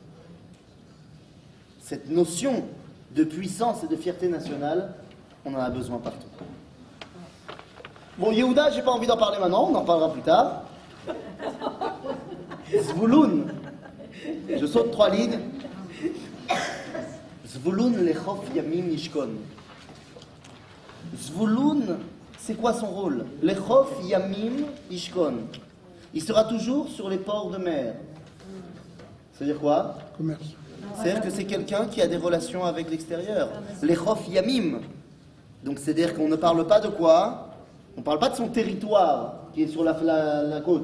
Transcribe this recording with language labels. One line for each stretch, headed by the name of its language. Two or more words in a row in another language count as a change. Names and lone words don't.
French: Cette notion de puissance et de fierté nationale, on en a besoin partout. Bon, Yehuda, j'ai pas envie d'en parler maintenant, on en parlera plus tard. Zvouloun, je saute 3 lignes.
Hebrew: זבולון לחוף ימים ישכון.
French: Zvouloun, c'est quoi son rôle?
Hebrew: לחוף ימים ישכון.
French: Il sera toujours sur les ports de mer. C'est-à-dire quoi? Commerce. C'est-à-dire que c'est quelqu'un qui a des relations avec l'extérieur.
Hebrew: לחוף ימים.
French: Donc c'est-à-dire qu'on ne parle pas de quoi? On ne parle pas de son territoire qui est sur la côte.